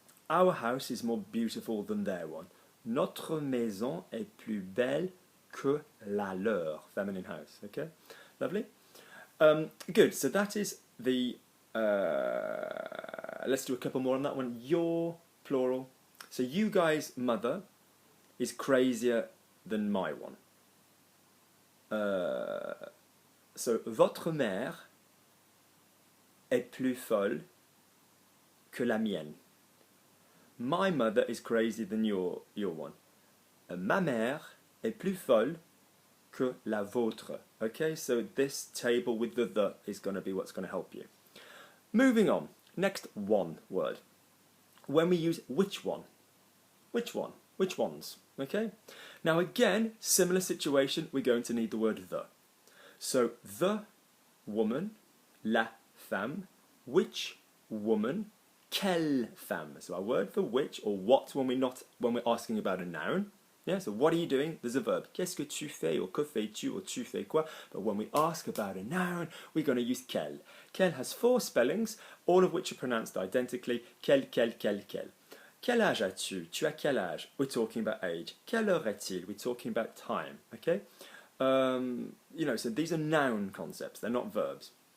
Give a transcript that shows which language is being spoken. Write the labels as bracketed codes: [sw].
[en] Our house is more beautiful than their one. [fr] Notre maison est plus belle que la leur, [en] feminine house, okay, lovely. Good, so that is the, let's do a couple more on that one. Your, plural, so you guys' mother is crazier than my one. [fr] So votre mère est plus folle que la mienne. [en] My mother is crazier than your one. [fr] Ma mère est plus folle que la vôtre. [en] Okay, so this table with the is going to be what's going to help you. Moving on, next one word. When we use which one? Which one? Which ones? Okay, now again, similar situation, we're going to need the word the. So the woman, [fr] la femme, [en] which woman, [fr] quelle femme. [en] So our word for which or what when we're asking about a noun. Yeah, so what are you doing? There's a verb. [fr] Qu'est-ce que tu fais, or que fais-tu, or tu fais quoi? [en] But when we ask about a noun, we're going to use quel. Quel has 4 spellings, all of which are pronounced identically. [fr] Quel. Quel âge as-tu? Tu as quel âge? [en] We're talking about age. Quelle heure est-il? We're talking about time. Okay? You know, so these are noun concepts. They're not verbs.